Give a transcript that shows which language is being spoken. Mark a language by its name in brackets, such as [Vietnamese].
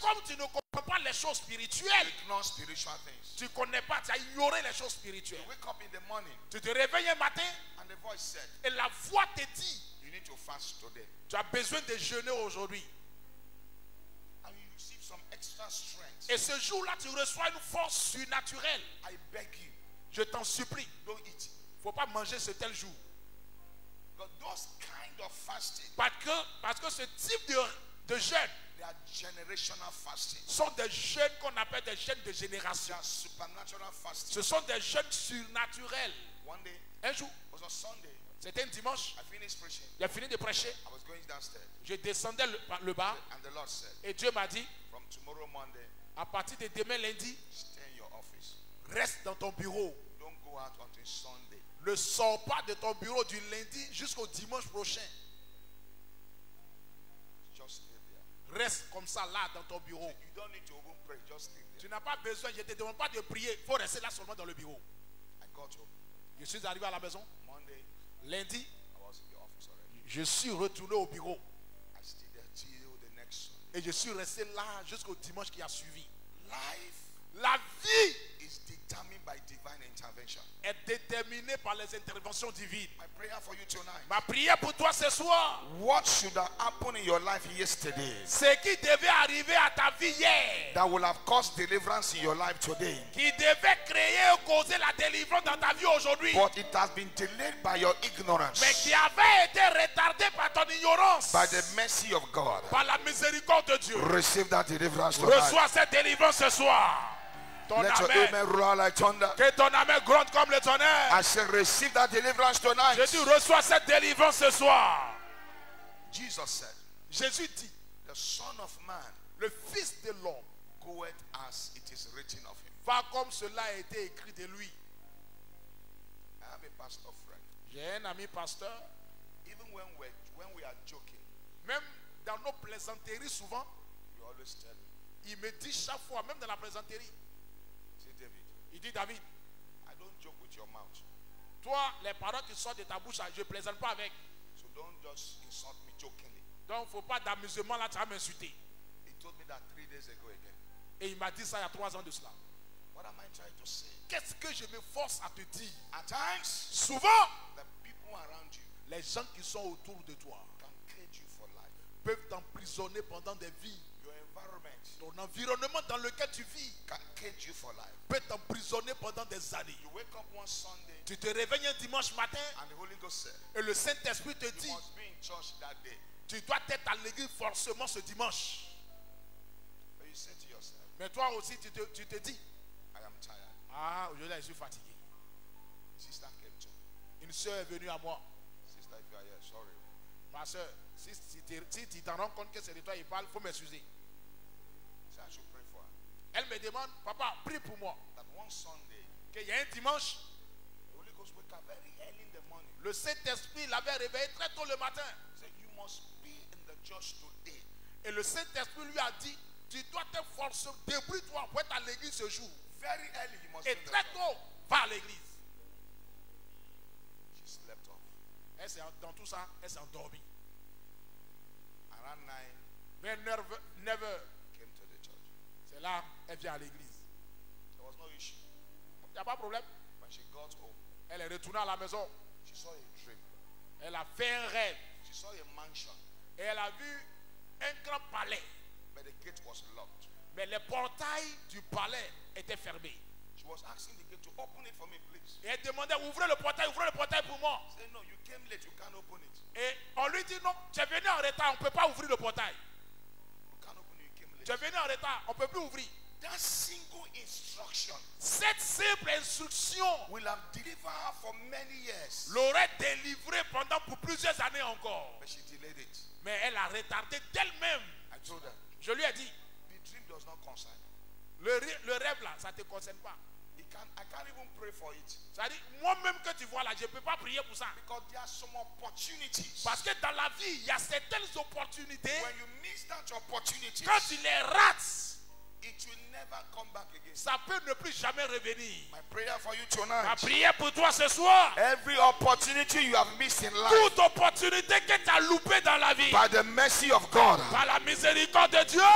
[French] comme tu ne comprends pas les choses [English] You [French] spirituelles, [English] ignore spiritual things. [French] tu ne connais pas, tu as ignoré les choses [English] You [French] spirituelles. [English] wake up in the morning [French] Tu te réveilles un matin [English] and the voice said, [French] et la voix te dit, [English] you need to fast today. [French] tu as besoin de jeûner aujourd'hui. [English] And you receive some extra strength. [French] Et ce jour-là, tu reçois une force surnaturelle. [English] I beg you, [French] Je t'en supplie, [English] don't eat. [French] il ne faut pas manger ce tel jour. [English] Because those kind of fasting, [French] Parce que ce type de jeûne [English] they are generational fasting. [French] sont des jeûnes qu'on appelle des jeûnes de [English] They [French] génération. [English] are supernatural fasting. [French] Ce sont des jeûnes surnaturels. [English] One day, [French] Un jour, [English] it was a Sunday, [French] c'était un dimanche, [English] I finished preaching. [French] j'ai fini de prêcher, [English] I was going downstairs. [French] je descendais le bas [English] And the Lord said, [French] et Dieu m'a dit, [English] from tomorrow Monday, [French] à partir de demain lundi, [English] stay in your office. [French] reste dans ton bureau. [English] Don't go out until Sunday. [French] Ne sors pas de ton bureau du lundi jusqu'au dimanche prochain. [English] Just stay there. [French] Reste comme ça là dans ton bureau. [English] You don't need to even pray. Just stay [French] Tu [English] there. [French] n'as pas besoin, je ne te demande pas de prier, il faut rester là seulement dans le bureau. [English] I got home. [French] Je suis arrivé à la maison, [English] Monday, [French] lundi, [English] I was in the office already. [French] je suis retourné au bureau [English] I stayed there till the next Sunday. [French] et je suis resté là jusqu'au dimanche qui a suivi. [English] Life [French] La vie [English] is determined by divine intervention. [French] est déterminée par les les interventions divines. [English] My prayer for you tonight. [French] Ma prière pour toi ce soir, [English] What should have happened in your life yesterday [French] ce qui devait arriver à ta vie hier, [English] that will have caused deliverance in your life today, [French] qui devait créer ou causer la délivrance dans ta vie aujourd'hui, [English] but it has been delayed by your [French] mais [English] ignorance, [French] qui avait été retardé par ton ignorance, [English] by the mercy of God, [French] par la miséricorde de Dieu. [English] receive that deliverance tonight. [French] Reçois cette délivrance ce soir. Ton [English] Let your amen, amen roar like thunder. [French] que ton amen gronde comme le tonnerre. [English] I say, receive that deliverance tonight. [French] Je dis, reçois cette délivrance ce soir. [English] Jesus said, [French] Jésus dit, [English] the Son of Man [French] le Fils de l'homme [English] goeth as it is written of him. [French] va comme cela a été écrit de lui. [English] I have a pastor friend. [French] J'ai un ami pasteur, [English] Even when we are joking, [French] même dans nos plaisanteries souvent, [English] we always tell him, [French] il me dit chaque fois, même dans la plaisanterie, [English] say, David, [French] il dit, David, [English] I don't joke with your mouth. [French] toi, les paroles qui sortent de ta bouche, je ne plaisante pas avec. [English] So don't just insult me jokingly. [French] Donc, il ne faut pas d'amusement là, tu vas m'insulter. [English] He told me that 3 days ago again. [French] Et il m'a dit ça il y a 3 ans de cela. [English] What am I trying to say? [French] Qu'est-ce que je me force à te dire? [English] At times, [French] Souvent, [English] the people around you [French] les gens qui sont autour de toi [English] can cage you for life. [French] peuvent t'emprisonner pendant des vies. [English] Your environment [French] Ton environnement dans lequel tu vis [English] can cage you for life. [French] peut t'emprisonner pendant des années. [English] You wake up one Sunday [French] Tu te réveilles un dimanche matin [English] and the Holy Ghost said, [French] et le Saint-Esprit te [English] you [French] dit, [English] must be in church that day. [French] tu dois être à l'église forcément ce dimanche. [English] But you say to yourself, [French] Mais toi aussi, tu te dis, [English] I am tired. [French] ah, aujourd'hui, je suis fatigué. [English] Sister came to me. [French] Une soeur est venue à moi. [English] Sister, if you are here, sorry. [French] Ma soeur, si tu t'en rends compte que c'est de toi il parle, il faut m'excuser. [English] Say I should pray for her. [French] Elle me demande, papa, prie pour moi. [English] That one Sunday, [French] Qu'il y a un dimanche, [English] the Holy Ghost wake up very early in the morning. [French] le Saint-Esprit l'avait réveillé très tôt le matin. [English] Say you must be in the church today. [French] Et le Saint-Esprit lui a dit, tu dois te forcer, débrouille-toi pour être à l'église ce jour. [English] Very early you must be [French] Et [English] in the [French] très [English] church. [French] tôt, va à l'église. [English] She slept off. [French] Dans tout ça, elle s'est endormie. [English] Around 9, [French] Mais 9 heures, [English] came to the church. [French] c'est là, elle vient à l'église. [English] There was no issue. [French] Il n'y a pas de problème. [English] When she got home, [French] Elle est retournée à la maison. [English] she saw a dream. [French] Elle a fait un rêve. [English] She saw a mansion, [French] Et elle a vu un grand palais. [English] but the gate was locked. [French] Mais les portails du palais étaient fermés. [English] She was asking the gate to open it for me, please. [French] Et elle demandait, ouvrez le portail pour moi. [English] Say, no, you came late, you can't open it. [French] Et on lui dit, non, tu es venu en retard, on ne peut pas ouvrir le portail. [English] You can't open it, you came [French] Tu es [English] late. [French] venu en retard, on ne peut plus ouvrir. [English] That single instruction [French] Cette simple instruction [English] will have delivered her for many years. [French] l'aurait délivré pendant pour plusieurs années encore. [English] But she delayed it. [French] Mais elle a retardé d'elle-même. [English] I told her, [French] Je lui ai dit, [English] the dream does not concern you. [French] le rêve là, ça ne te concerne pas. [English] I can't even pray for it. [French] C'est-à-dire, moi-même que tu vois là, je ne peux pas prier pour ça. [English] Because there are some opportunities. [French] Parce que dans la vie, il y a certaines opportunités. [English] When you miss that opportunity, [French] Quand tu les rates, [English] it will never come back again. [French] ça peut ne plus jamais revenir. [English] My prayer for you [French] Ma [English] tonight. [French] prière pour toi ce soir, [English] Every opportunity you have missed in life, [French] toute opportunité que tu as loupée dans la vie, [English] by the mercy of God, [French] par la miséricorde de Dieu,